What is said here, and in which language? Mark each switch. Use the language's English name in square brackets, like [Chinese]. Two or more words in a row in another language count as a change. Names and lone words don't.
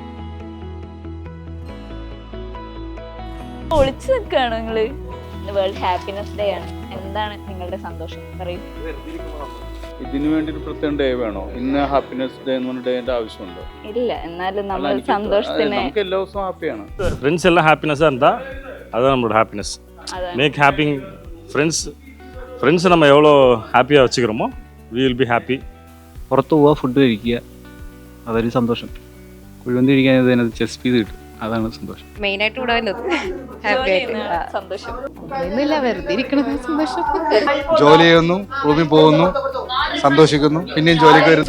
[Malayalam] ഒളിച്ചു നിൽക്കുകയാണോ നിങ്ങള്? ഇന്ന് [English] World Happiness Day [Malayalam] ആണ്. എന്താണ് നിങ്ങളുടെ സന്തോഷം? പറയൂ. ഇതിനു വേണ്ടി ഒരു പ്രത്യേക ഡേ വേണോ? ഇന്ന് [English] happiness day [Malayalam] എന്ന് പറഞ്ഞ ഡേന്റെ ആവശ്യമുണ്ടോ? ഇല്ല, എന്നാലും നമ്മൾ സന്തോഷത്തിന് നമുക്ക് എല്ലാ ദിവസവും ഹാപ്പിയാണ്. [Tamil] ஃப்ரெண்ட்ஸ் எல்லாம் ஹாப்பினஸாக இருந்தால் அதுதான் நம்மளோட ஹாப்பினஸ். [English] make happy friends [Tamil] நம்ம எவ்வளோ ஹாப்பியாக வச்சுக்கிறோமோ [English] we will be happy. [Malayalam] പുറത്ത് പോവുക, ഫുഡ് കഴിക്കുക, അതൊരു സന്തോഷം. കുഴിവന്തി കഴിക്കാൻ അതിനകത്ത് [English] cheese piece [Malayalam] കിട്ടും, അതാണ് സന്തോഷം. മെയിനായിട്ട് ഇവിടെ വന്നത് ഹാപ്പി ആയിട്ട് സന്തോഷം. ഒന്നുമില്ല, വെറുതെ ഇരിക്കണത് സന്തോഷം. ജോലി ചെയ്യുന്നു, റൂമിൽ പോകുന്നു, സന്തോഷിക്കുന്നു, പിന്നെയും ജോലിക്ക് വരുന്നു.